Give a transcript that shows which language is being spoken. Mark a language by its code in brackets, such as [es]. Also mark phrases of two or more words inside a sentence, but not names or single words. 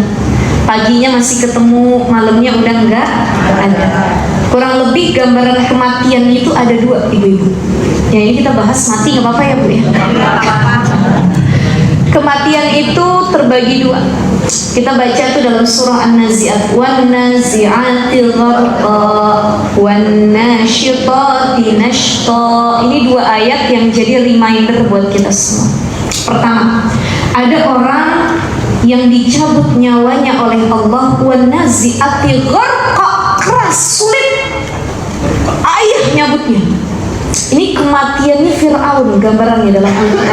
[id] Paginya masih ketemu, malamnya udah enggak ada. Kurang lebih gambaran kematian itu ada dua, ibu-ibu. Ya, ini kita bahas mati nggak apa-apa ya Bu ya. Kematian itu terbagi dua. Kita baca itu dalam surah An-Nazi'at, [ar] والنازعات غرقا والناشطات نشطا. [id] Ini dua ayat yang jadi reminder buat kita semua. Pertama, ada orang yang dicabut nyawanya oleh Allah, [ar] والنازعات غرقا, [id] keras, sulit, ayah nyabutnya. Ini kematiannya Fir'aun, gambarannya dalam Al-Quran.